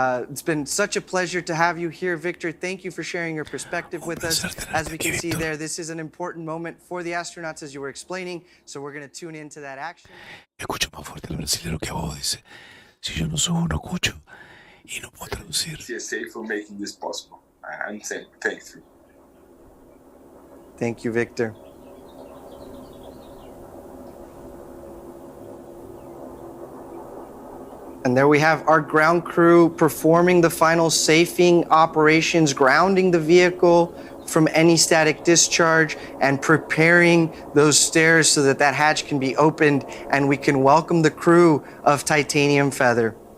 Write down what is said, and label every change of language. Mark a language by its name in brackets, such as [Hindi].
[English] It's been such a pleasure to have you here, Victor. Thank you for sharing your perspective with us. As we can see there, this is an important moment for the astronauts, as you were explaining, so we're going to tune into that action. [Spanish] Escucho más fuerte el brasileño que a vos, dice. Si yo no subo, no escucho y no puedo traducir. [English] CSA for making this possible. I'm saying thank you. Thank you, Victor. And there we have our ground crew performing the final safing operations, grounding the vehicle from any static discharge and preparing those stairs so that that hatch can be opened and we can welcome the crew of Titanium Feather.